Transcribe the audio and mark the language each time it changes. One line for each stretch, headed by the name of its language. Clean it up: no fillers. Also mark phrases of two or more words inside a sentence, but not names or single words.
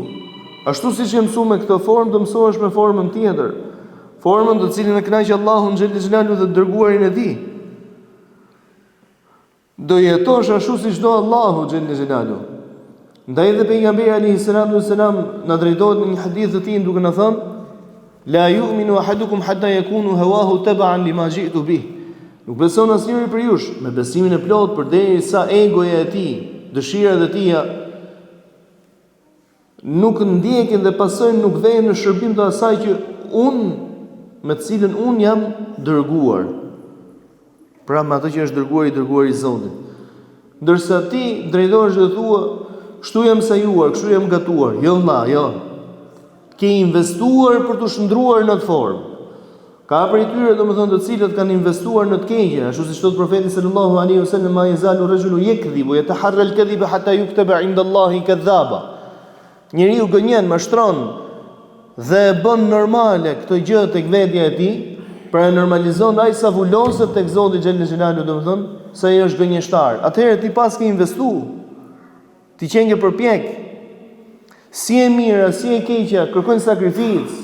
Albanian: Ashtu si që mësu me këtë formë, të mësohesh me formën tjetër. Formën të cilin e kënaqë Allahu
Arabic: جل جلاله
Albanian: dhe dërguarin e tij. Do jetosh ashtu si çdo Allahu
Arabic: جل جلاله.
Albanian: Ndaj dhe pejgamberi
Arabic: عليه الصلاة والسلام
Albanian: na drejtohet në një hadith të tij duke na thënë:
Arabic: لا يؤمن أحدكم حتى يكون هواه تبعا لما جئت به.
Albanian: Nuk beson asnjëri për jush me besimin e plot përderisa egoja e tij, dëshirat e tija nuk ndjekin dhe pasojnë nuk vjen në shërbim të asaj që me të cilën unë jam dërguar. Pra me atë që është dërguar i Zotit. Ndërsa ti drejtohesh dhe thua, kështu jam sajuar, kështu jam gatuar. Jo vëlla, jo. Ke investuar për të shndruar në të formë. Ka prej tyre domethënë të cilët kanë investuar në të keqe, ashtu siç thot profeti
Arabic: صلى الله عليه وسلم, ما يزال رجل يكذب يتحرى الكذب حتى يكتب عند الله كذابا.
Albanian: Njeriu gënjen, mashtron dhe e bën normale këtë gjë tek vetja e tij, pra e normalizon ai sa vuloset tek Zoti
Arabic: جل جلاله,
Albanian: domethënë se ai është gënjeshtar. Atëherë ti pas ke investuar. Ti qenë ke përpjek. Si e mira, si e keqja kërkojnë sakrificë.